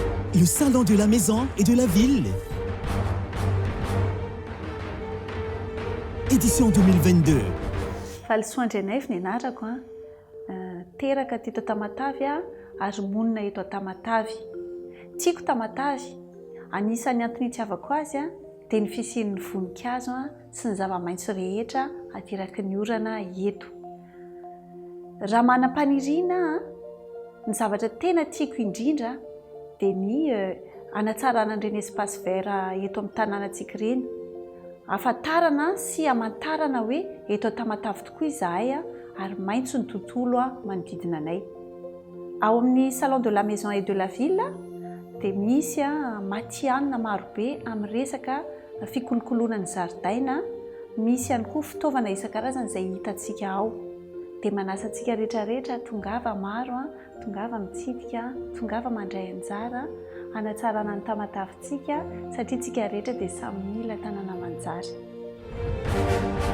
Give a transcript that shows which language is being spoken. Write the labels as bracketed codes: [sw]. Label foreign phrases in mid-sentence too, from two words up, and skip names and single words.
[fr] Le salon de la maison et de la ville. Édition 2022. [mg] Falisoandrianay ny anarako teraka teto Tamatavy ary monina eto Tamatavy. Tiako Tamatavy, anisan'ny antony itiavako azy dia ny fisian'ny voninkazo sy ny zava-maitso rehetra ateraky ny orana eto. Raha manam-paniriana ny zavatra tena tiako indrindra dia ny anatsarana an'ireny [fr] espace vert [mg] eto amin'ny tanànantsika ireny. Ahafantarana sy hamantarana hoe eto Tamatavy tokoa izahay ary maitso ny tontolo manodidina anay. Ao amin'ny salon de la maison et de la ville dia misy matianina marobe amin'ny resaka fikolokoloana ny zaridaina. Misy ihany koa fitaovana isan-karazany izay hitantsika ao. Dia manasa antsika rehetrarehetra tongava maro, tongava mitsidika, tongava mandray anjara hanatsarana ny Tamatavintsika satria tsika rehetra dia samy mila tanàna manjary.